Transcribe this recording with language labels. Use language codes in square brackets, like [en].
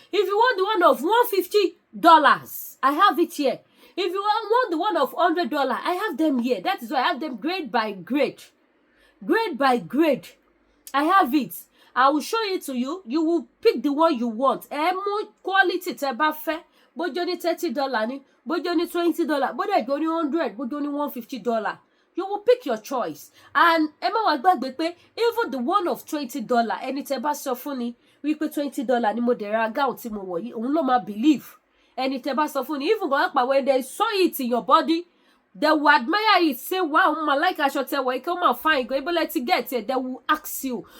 [en] If you want the one of $150, I have it here. If you want the one of $100, I have them here. That is why I have them grade by grade. Grade by grade. I have it. I will show it to you. You will pick the one you want. More quality [yo] tẹ́ bá fẹ́. Bójó ní $30 ni, bójó ní $20, bójó ní $100, bójó ní $150. [en] You will pick your choice. And [yo] ẹ má wá gbàgbé pé [en] even the one of $20, [yo] ẹni tẹ́ bá sọ fún ni wípé $20 ni mo dẹ̀ ra gown tí mo wọ̀ yìí, òun ló máa believe. Ẹni tẹ́ bá sọ fún ni [en] even gan when they saw it in your body, they will admire it, say, wow, my like [yo] aṣọ tẹ́ wọ̀, [en] come on, fine, go able to get it. They will ask you.